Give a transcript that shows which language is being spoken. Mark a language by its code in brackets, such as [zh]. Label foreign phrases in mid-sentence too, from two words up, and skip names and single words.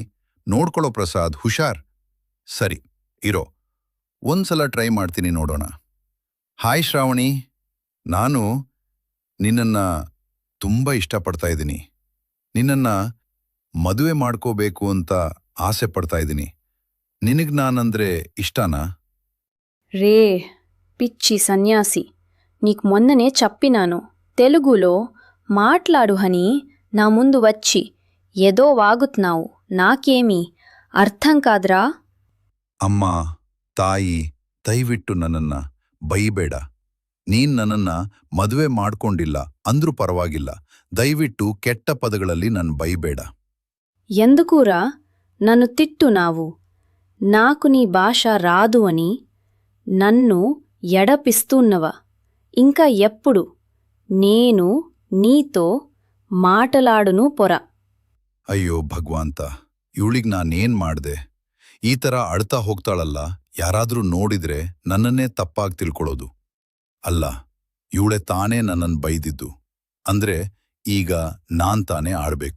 [kn] ನೋಡ್ಕೊಳ್ಳೋ ಪ್ರಸಾದ್, ಹುಷಾರ್. ಸರಿ ಇರೋ, ಒಂದ್ಸಲ ಟ್ರೈ ಮಾಡ್ತೀನಿ, ನೋಡೋಣ. ಹಾಯ್ ಶ್ರಾವಣಿ, ನಾನು ನಿನ್ನನ್ನ ತುಂಬ ಇಷ್ಟಪಡ್ತಾ ಇದ್ದೀನಿ. ನಿನ್ನನ್ನ ಮದುವೆ ಮಾಡ್ಕೋಬೇಕು ಅಂತ ಆಸೆ ಪಡ್ತಾ ಇದ್ದೀನಿ. ನಿನಗ್ ನಾನಂದ್ರೆ ಇಷ್ಟನಾ? [te] రే పిచ్చి సన్యాసి, నీకు మొన్ననే చెప్పినాను తెలుగులో మాట్లాడు అని. నా ముందు వచ్చి ఏదో వాగుతున్నావు. నాకేమీ అర్థం కాదురా. [kn] ಅಮ್ಮ, ತಾಯಿ, ದಯವಿಟ್ಟು ನನ್ನನ್ನ ಬೈಬೇಡ. ನೀನ್ ನನ್ನನ್ನ ಮದುವೆ ಮಾಡ್ಕೊಂಡಿಲ್ಲ ಅಂದ್ರೂ ಪರವಾಗಿಲ್ಲ. ದಯವಿಟ್ಟು ಕೆಟ್ಟ ಪದಗಳಲ್ಲಿ ನನ್ ಬೈಬೇಡ. [te] ఎందుకురా నన్ను తిట్టునావు? నాకు నీ భాష రాదు అని నన్ను ఎడపిస్తున్నవా? ఇంకా ఎప్పుడు నేను నీతో మాటలాడును పొరా. [kn] ಅಯ್ಯೋ ಭಗವಂತ, ಇವಳಿಗ್ ನಾನೇನ್ ಮಾಡ್ದೆ? ಈ ಥರ ಅಳ್ತಾ ಹೋಗ್ತಾಳಲ್ಲ, ಯಾರಾದ್ರೂ ನೋಡಿದ್ರೆ ನನ್ನನ್ನೇ ತಪ್ಪಾಗಿ ತಿಳ್ಕೊಳ್ಳೋದು. ಅಲ್ಲ, ಇವಳೆ ತಾನೇ ನನ್ನನ್ನು ಬೈದಿದ್ದು. ಅಂದ್ರೆ ಈಗ ನಾನ್ ತಾನೇ ಆಡ್ಬೇಕು.